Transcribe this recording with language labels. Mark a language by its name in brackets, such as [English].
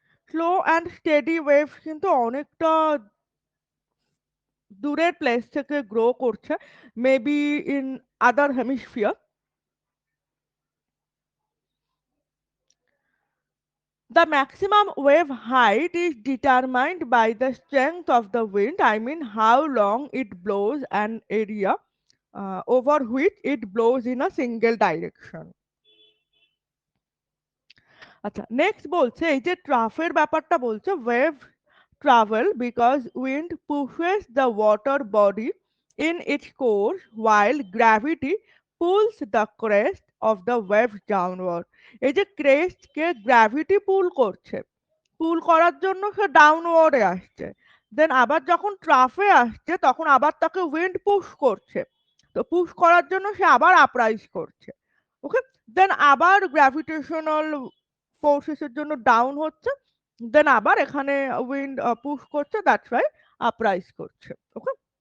[Bangla] Slow and steady waves কিন্তু অনেকটা দূরের প্লেস থেকে গ্রো করছে, [English] Maybe in other hemisphere. The maximum wave height is determined by the strength of the wind, I mean how long it blows an area over which it blows in a single direction. [Bangla] আচ্ছা, next বলছে এই যে ট্রাফের ব্যাপারটা বলছে wave [English] travel because wind pushes the water body in its course while gravity pulls the crest of the wave downward. [Bangla] এই যে ক্রেস্টকে gravity পুল করছে, পুল করার জন্য সে ডাউনওয়ার্ডে আসছে, দেন আবার যখন ট্রাফে আসছে তখন আবার তাকে উইন্ড পুশ করছে, তো পুশ করার জন্য সে আবার আপরাইজ করছে। ওকে, দেন আবার গ্র্যাভিটেশনাল ফোর্সেসের জন্য ডাউন হচ্ছে, দেন আবার এখানে উইন্ড পুশ করছে, দ্যাটস ওয়াই আপরাইজ করছে। ওকে।